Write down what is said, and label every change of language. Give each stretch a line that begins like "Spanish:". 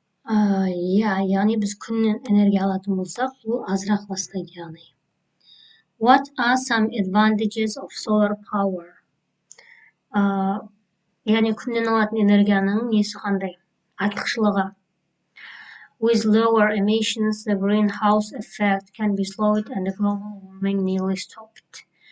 Kazakh: Яғни біз күннен энергия алатын болсақ, ол азырақ ластайды яғни.
English: What are some advantages of solar power?
Kazakh: Яғни күннен алатын энергияның несі қандай? Артықшылығы.
English: With lower emissions, the greenhouse effect can be slowed and the global warming nearly stopped.